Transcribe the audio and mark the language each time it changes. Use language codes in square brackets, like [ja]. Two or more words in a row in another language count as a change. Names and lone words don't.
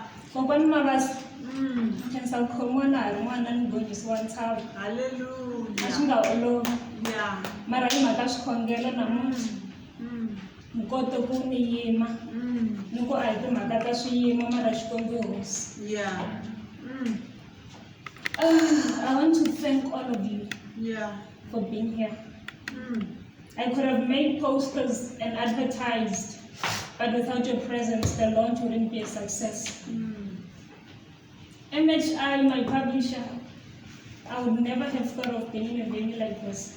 [ts] Kokwani Mabasa khensa ku khomiwa na ha ri n'wana ni gonyisiwa ntshava a swi Hallelujah. nga olovi [en] Yeah. [ts] mara hi mhaka swikhongelo namuntlha ni kote ku ni yima ni ku a hi timhaka ta swiyimo mara Xikwembu i hosi. [en] Yeah. I want to thank all of you Yeah. for being here. I could have made posters and advertised, but without your presence, the launch wouldn't be a success. MHI, my publisher, I would never have thought of being in a venue like this.